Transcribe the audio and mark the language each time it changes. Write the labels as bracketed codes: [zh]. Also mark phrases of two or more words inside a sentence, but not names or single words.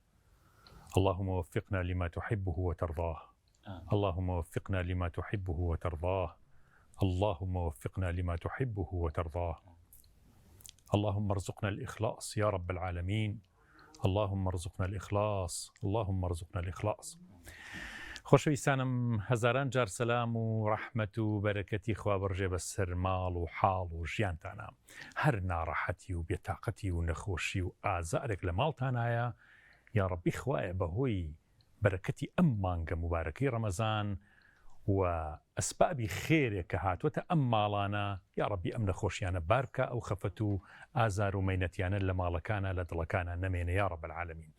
[ar] اللهم وفقنا لما تحبه وترضاه. اللهم وفقنا لما تحبه وترضاه. اللهم وفقنا لما تحبه وترضاه. اللهم ارزقنا الإخلاص يا رب العالمين. اللهم ارزقنا الإخلاص. اللهم ارزقنا الإخلاص. [ckb] خۆشەویستانم، هەزاران جار سەلام و ڕەحمەت و بەرەکەتی خوا بڕژێ بەسەر ماڵ و حاڵ و ژیانتانە. هەر ناڕەحەتی و بێتاقەتی و نەخۆشی و ئازارێک لە ماڵتانایە، یا ڕەبی خوایە بەهۆی بەرەکەتی ئەم مانگە مبارەکەی ڕەمەزان و ئەسبابی خێرێک کە هاتووەتە ئەم ماڵانە، یا ڕەبی ئەم نەخۆشیانە بارکە، ئەو خەفەت و ئازار و مەینەتیانە لە ماڵەکانە لە دڵەکانە نەمێنێ [ar] یا رب العالمین.